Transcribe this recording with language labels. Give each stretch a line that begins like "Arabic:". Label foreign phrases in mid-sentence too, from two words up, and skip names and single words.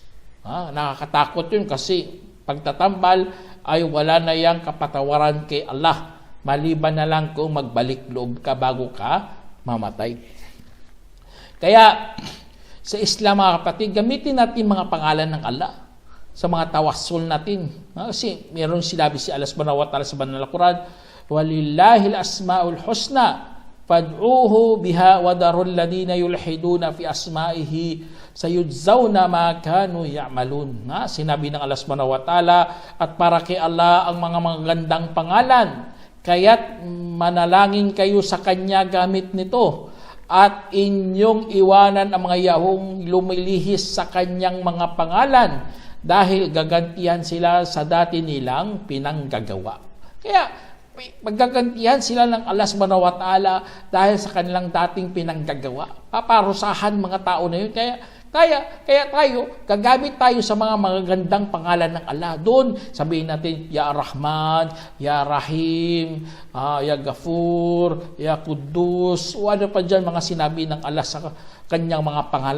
Filipino: Nakakatakot yun kasi pagtatambal ay wala na yang kapatawaran kay Allah. Maliban na lang kung magbalik loob ka bago ka mamatay. Kaya sa Islam, mga kapatid, gamitin natin mga pangalan ng Allah sa mga tawassul natin. Kasi meron sinabi si Allah
Arabic: سبحانه وتعالى
Filipino: sa banal na Quran,
Arabic: ولله الأسماء الحسنى فادعوه بها وذروا الذين يلحدون في أسمائه سيجزون ما كانوا يعملون.
Filipino: Sinabi ng Allah
Arabic: سبحانه وتعالى,
Filipino: at para kay Allah ang mga magandang pangalan, kaya't manalangin kayo sa Kanya gamit nito, at inyong iwanan ang mga yahong lumilihis sa Kanyang mga pangalan, dahil gagantihan sila sa dati nilang pinanggagawa. Kaya maggagantihan sila ng Allah
Arabic: سبحانه وتعالى
Filipino: dahil sa kanilang dating pinanggagawa. Paparusahan mga tao na yun. Kaya tayo, gagamit tayo sa mga magagandang pangalan ng Allah. Doon, sabihin natin,
Arabic: يا رحمن، يا رحيم، يا غفور، يا قدوس,
Filipino: o ano pa dyan mga sinabi ng Allah sa kanyang mga pangalan.